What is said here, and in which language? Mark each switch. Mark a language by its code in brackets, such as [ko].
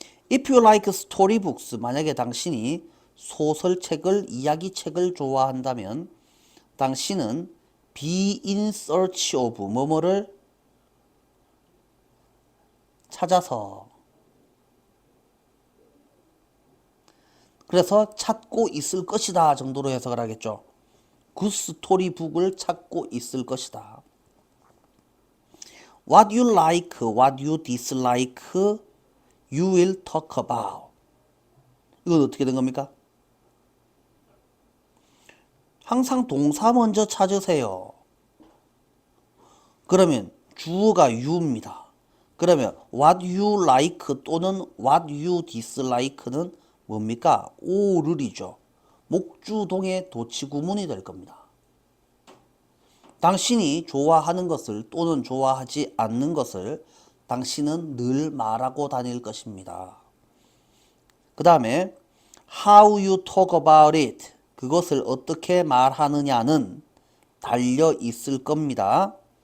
[en] If you like storybooks, [ko] 만약에 당신이 소설책을, 이야기책을 좋아한다면 당신은 [en] be in search of [ko] 뭐뭐를 찾아서, 그래서 찾고 있을 것이다 정도로 해석을 하겠죠. 굿 스토리북을 찾고 있을 것이다. [en] What you like, what you dislike, you will talk about. [ko] 이건 어떻게 된 겁니까? 항상 동사 먼저 찾으세요. 그러면 주어가 you입니다. 그러면 [en] what you like [ko] 또는 [en] what you dislike [ko] 는 뭡니까? or을이죠. 목주동의 도치구문이 될 겁니다. 당신이 좋아하는 것을 또는 좋아하지 않는 것을 당신은 늘 말하고 다닐 것입니다. 그 다음에 [en] how you talk about it, [ko] 그것을 어떻게 말하느냐는 달려 있을 겁니다.